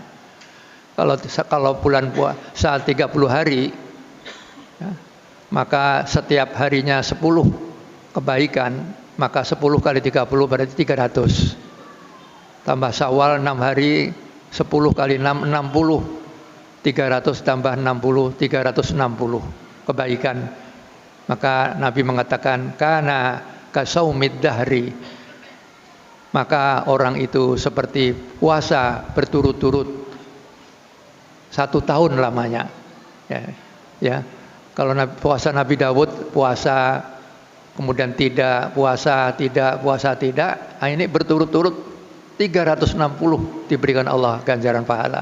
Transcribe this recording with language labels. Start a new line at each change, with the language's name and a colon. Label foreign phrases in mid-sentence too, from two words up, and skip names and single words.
Indonesian: Kalau bulan puasa 30 hari ya, maka setiap harinya 10 kebaikan, maka 10 kali 30 berarti 300. Tambah Syawal 6 hari, 10 kali 6, 60. 300 tambah 60, 360 kebaikan. Maka Nabi mengatakan
Arabic: كان كصائم الدهر,
Indonesian: maka orang itu seperti puasa berturut-turut 1 tahun lamanya. Ya, ya. Kalau puasa Nabi Daud, puasa kemudian tidak, puasa tidak, puasa tidak, ini berturut-turut 360 diberikan Allah ganjaran pahala.